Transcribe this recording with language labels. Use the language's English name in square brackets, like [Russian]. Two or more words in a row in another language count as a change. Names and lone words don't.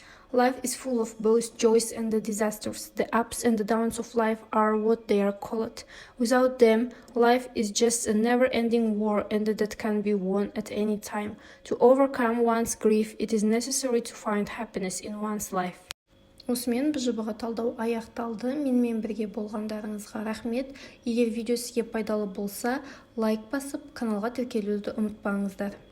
[English] Life is full of both joys and the disasters. The ups and the downs of life are what they are called. Without them, life is just a never-ending war and that can be won at any time. To overcome one's grief, it is necessary to find happiness in one's life. [Kazakh] Осымен БЖБ-ға талдау аяқталды. Менімен бірге болғандарыңызға рахмет. Егер видео сізге пайдалы болса, лайк басып, каналға тіркелуді ұмытпаңыздар.